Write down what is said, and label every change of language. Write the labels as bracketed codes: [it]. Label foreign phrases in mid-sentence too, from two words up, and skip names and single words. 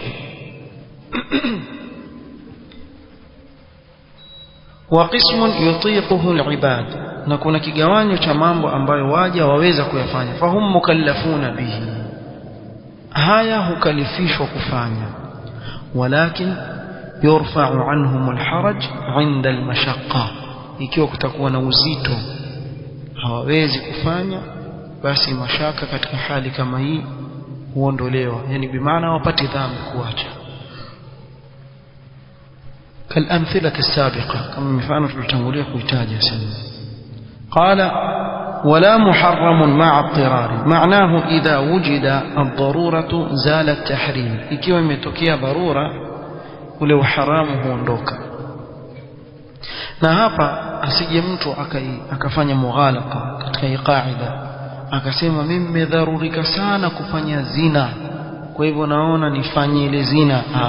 [ar] وقسم يطيقه العباد, [sw] na kuna kigawanyo cha mambo ambayo waja waweza kuyafanya. [ar] فهم مكلفون به, [sw] haya hukalifishwa kufanya. [ar] ولكن يرفع عنهم الحرج عند المشقة, [sw] ikiwa kutakuwa na uzito hawawezi kufanya, basi mashaka katika hali kama hii huondolewa, yani bimaana wapati dhambi kuacha. كالأمثلة السابقة كما مفعنا تلتنغلية كويتاجة سنة. [ar] قال ولا محرم مع اضطرار، معناه إذا وجد الضرورة زال التحريم، [sw] ikiwa imetokea dharura ule haramu huondoka. Na hapa asije mtu akafanya mughalata katika hii kaida akasema mimi nimedharurika sana kufanya zina, kwa hivyo naona nifanye ile zina.